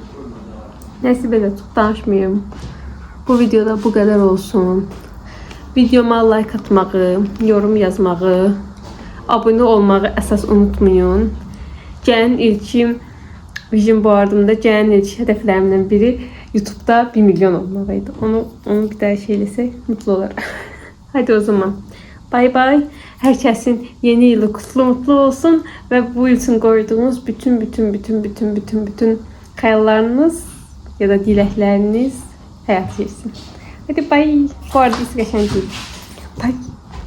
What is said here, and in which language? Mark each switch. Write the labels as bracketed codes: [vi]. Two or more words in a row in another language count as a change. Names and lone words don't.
[az] Nəysə belə çox danışmayım. Bu videoda bu qədər olsun. Videoma like atmağı, yorum yazmağı, abunə olmağı əsas unutmayın. Gələn ilkim [en] Vision Board'umda [az] gələn ilk hədəflərimdən biri YouTube'da 1 milyon olmaq idi. Onu bir daha şey eləsək [tr] mutlu olarım. Hadi o zaman. [az] Bay bay. Hər kəsin [tr] yeni yılı kutlu mutlu [az] olsun və bu il üçün qoyduğunuz bütün xəyallarınız ya da diləkləriniz həyat keçsin. Hadi bay. Bu arada qəşəng deyil. Bay.